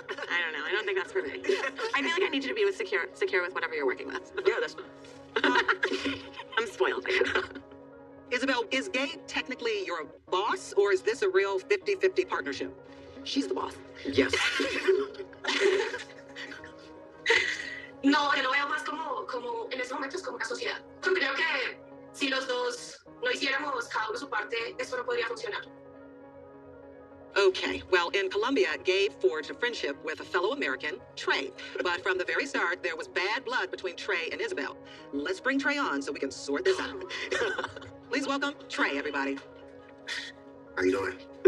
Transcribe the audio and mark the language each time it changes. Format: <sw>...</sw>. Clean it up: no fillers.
<en>I don't know. I don't think that's for me. I feel like I need you to be secure with whatever you're working with. Yeah, that's... I'm spoiled. Isabel, is Gabe technically your boss, or is this a real 50-50 partnership? She's the boss. Yes.</en> <es>No, que lo veo más como en ese momento es como una sociedad. Yo creo que si los dos no hiciéramos cada uno su parte, esto no podría funcionar.</es> <en>Okay, well, in Colombia, Gabe forged a friendship with a fellow American, Trey. But from the very start, there was bad blood between Trey and Isabel. Let's bring Trey on so we can sort this out. Please welcome Trey, everybody. How you doing?</en>